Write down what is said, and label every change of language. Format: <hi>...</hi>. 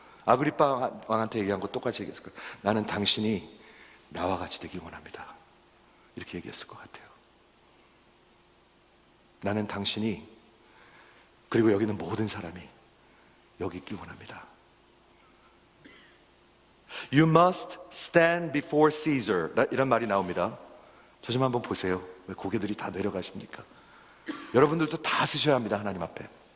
<ko>아그리파 왕한테 얘기한 거 똑같이 얘기했을 거예요. 나는 당신이 나와 같이 되길 원합니다. 이렇게 얘기했을 것 같아요. 나는 당신이, 그리고 여기 있는 모든 사람이 여기 있길 원합니다.</ko> <en>You must stand before Caesar,</en> <ko>이런 말이 나옵니다. 저 좀 한번 보세요. 왜 고개들이 다 내려가십니까? 여러분들도 다 쓰셔야 합니다. 하나님 앞에.</ko>